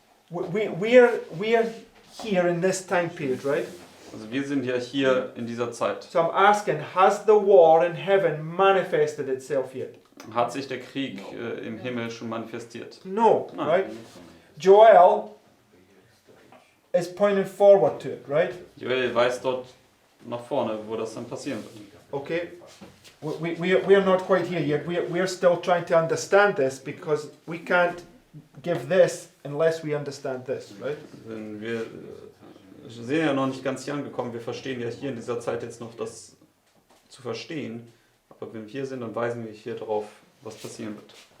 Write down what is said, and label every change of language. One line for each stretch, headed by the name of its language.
English: We're here in this time period, right?
German: also wir sind ja hier in dieser Zeit.
English: So I'm asking, has the war in heaven manifested itself yet?
German: Hat sich der Krieg im Himmel schon manifestiert?
English: No,
German: Nein.
English: right? Joel is pointing forward to it, right?
German: Joel weist dort nach vorne, wo das dann passieren wird.
English: Okay, we are not quite here yet. We're still trying to understand this because we can't give this unless we understand this, right?
German: Denn wir sind ja noch nicht ganz hier angekommen. Wir verstehen ja hier in dieser Zeit jetzt noch das zu verstehen. Aber wenn wir hier sind, dann weisen wir hier drauf, was passieren wird.